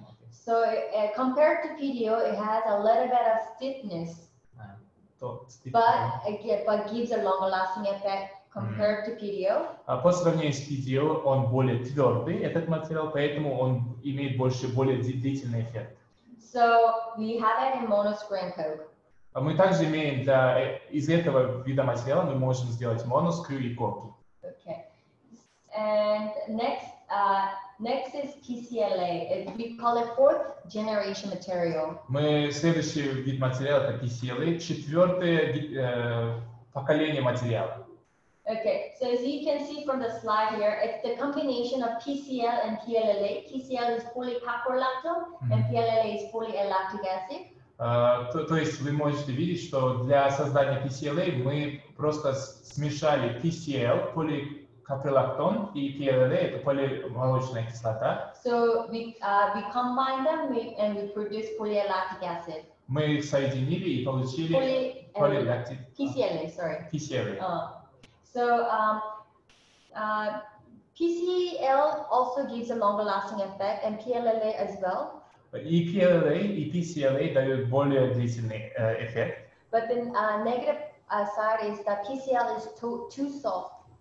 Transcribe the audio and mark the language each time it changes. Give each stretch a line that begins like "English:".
English: So compared to PDO, it has a little bit of stiffness, but gives a longer lasting effect compared to PDO.
Russian: По сравнению с PDO он более твердый, этот материал, поэтому он имеет более длительный эффект.
English: So we have it in mono screw and coke.
Russian: Мы также имеем из этого вида материала мы можем сделать моноскрю и коки.
English: Okay. And next is PCLA. We call it fourth generation material.
Russian: Следующий вид материала это PCLA, четвертое поколение материала.
English: Okay, so as you can see from the slide here, it's the combination of PCL and PLLA. PCL is polycaprolactone and PLLA is polylactic acid.
Russian: То есть вы можете видеть, что для создания PCLA мы просто смешали PCL, поликапролактон, и PLLA это полимолочная кислота.
English: So we combine them and we produce polylactic acid.
Russian: Мы их соединили и получили
English: PCLA, sorry. PCLA. So PCL also gives a longer lasting effect and PLLA as well.
Russian: И PLLA, и PCLA дают более длительный эффект.
English: But the negative side is that PCL is too soft.